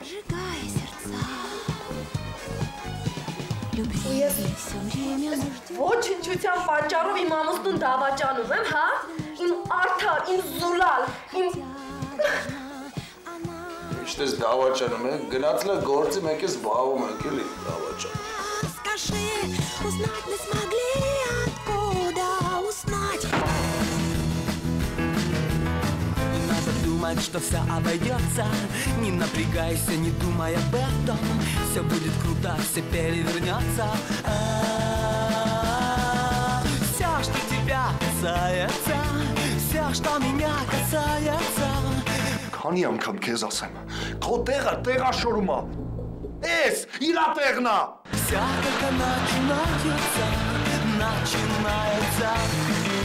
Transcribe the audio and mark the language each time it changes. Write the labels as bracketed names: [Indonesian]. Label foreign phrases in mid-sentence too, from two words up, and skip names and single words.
[Armenian] Ես ոչնչության պատճառով իմ ամուսնուն դավաճանում եմ, հա? Իմ արդար, իմ զուլալ, իմ… Միշտ ես դավաճանում եք, գնացել է գործի մեկ ես զբաղվում եք, էլի դավաճան։ [Russian] Думать, что все обойдется, не напрягайся, не думай об этом, все будет круто, все перевернется. Все, что тебя касается, все, что меня касается. [Armenian] Քանի անգամ քեզ ասեմ, քո տեղը տեղաշորում է։ Էս իրա տեղն է։ [Russian] Все только начинается.